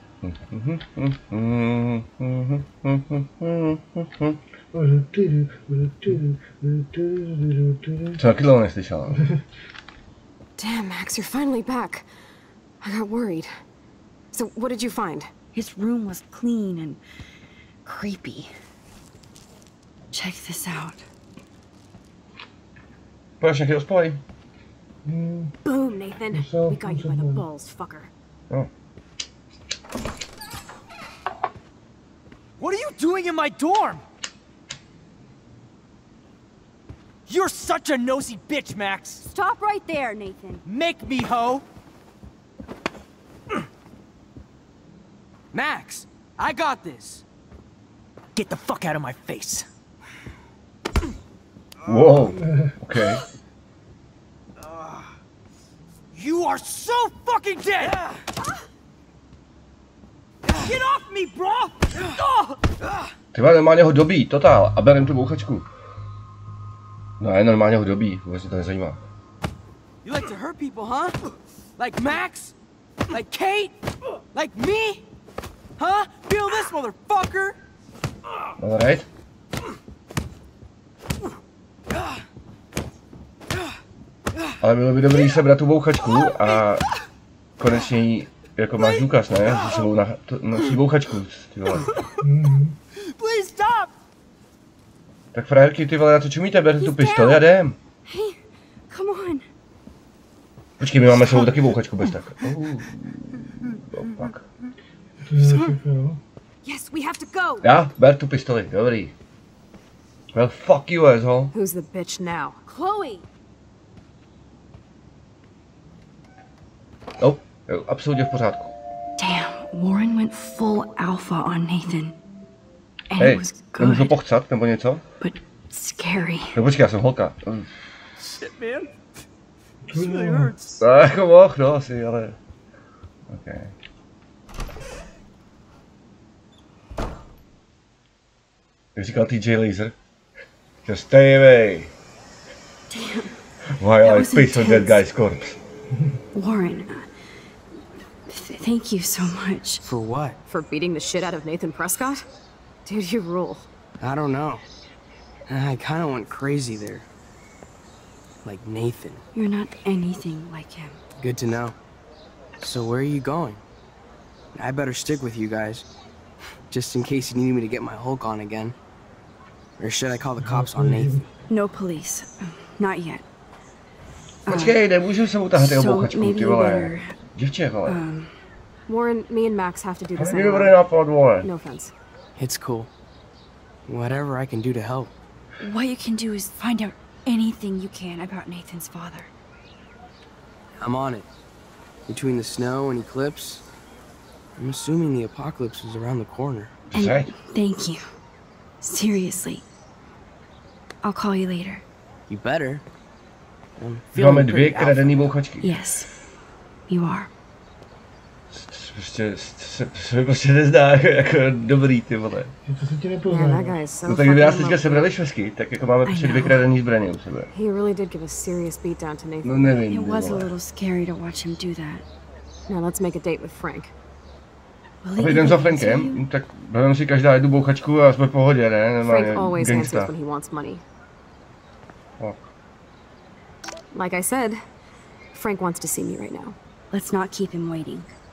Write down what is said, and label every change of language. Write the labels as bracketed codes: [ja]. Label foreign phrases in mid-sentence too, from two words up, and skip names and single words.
[cs] Co taky dlouho neslyšel. [en] Damn, Max, you're finally back. I got worried. So, what did you find? His room was clean and creepy. Check this out. [cs] Pojď nějaký ospalej. [en] Boom, Nathan. We got you by the balls, fucker. Oh. What are you doing in my dorm? You're such a nosy bitch, Max. Stop right there, Nathan. Make me, ho. Max, I got this. Get the fuck out of my face. Whoa. Okay. You are so fucking dead. Get off me, bro. [cs] Ty vole, normálně ho dobí, totál, a berem tu bouchačku. No, je normálně ho dobí, vůbec mě to nezajímá. [en] You like to hurt people, huh? Like Max? Like Kate? Like me? Huh? Feel this, motherfucker! Alright. [cs] Ale bylo by dobrý sebrat tu bouchačku a konečně jí, jako máš důkaz, ne? Že sebou nosí bouchačku, ty vole. [en] Please stop! [cs] Tak frajerky, ty vole, na co čumíte? Berte tu pistoli a jdem. [en] Hey, come on. [cs] Počkej, my máme sebou taky bouchačku bez tak. Pak. [en] Yes, we have to go. [cs] Já? Ber tu pistoli, dobrý. [en] Well, fuck you, asshole. Who's the bitch now? Chloe. [cs] Oh, jo, absolutně v pořádku. [en] Damn, Warren went full alpha on Nathan. And [cs] Hej, [en] it was good, [cs] nemůžu pochcat, nebo něco? [en] but scary. [cs] No počkej, já jsem holka. [en] Shit, man. This really hurts. [cs] Tak jako mohl, no asi, ale... Okay. Jak říkal TJ Laser. [en] Just stay away. Damn. Why That I was piss on that intense. guy's corpse? Warren, thank you so much. For what? For beating the shit out of Nathan Prescott? Dude, you rule. I don't know. I kind of went crazy there. Like Nathan. You're not anything like him. Good to know. So where are you going? I better stick with you guys. Just in case you need me to get my Hulk on again. Or should I call the cops on Nathan? No police. Not yet. [cs] Počkej, nemůžu se utahat jeho bouchačku, ty vole. [en] better, [cs] Děvče, vole. [en] Warren, me and Max have to do this [cs] Není [en] anyway. [cs] dobrý nápad, vole. [en] No offense. It's cool. Whatever I can do to help. What you can do is find out anything you can about Nathan's father. I'm on it. Between the snow and eclipse, I'm assuming the apocalypse is around the corner. And thank you. Seriously. I'll call you later. You better. [cs] Máme dvě kradený bouchačky. [en] Yes, you are. [cs] Prostě se mi prostě nezdá jako dobrý, ty vole. No tak kdyby nás teďka sebrali švesky, tak jako máme prostě dvě kradený zbraně u sebe. [en] He really did give a serious beatdown to Nathan. [cs] No nevím, [en] It was a little scary to watch him do that. Now let's make a date with Frank. [cs] A jdem za Frankem, tak vezmeme si každá jednu bouchačku a jsme v pohodě, ne? Normálně [en] Frank always answers [cs] gangsta. [en] when he wants money. Oh. Like I said, Frank wants to see me right now. Let's not keep him waiting.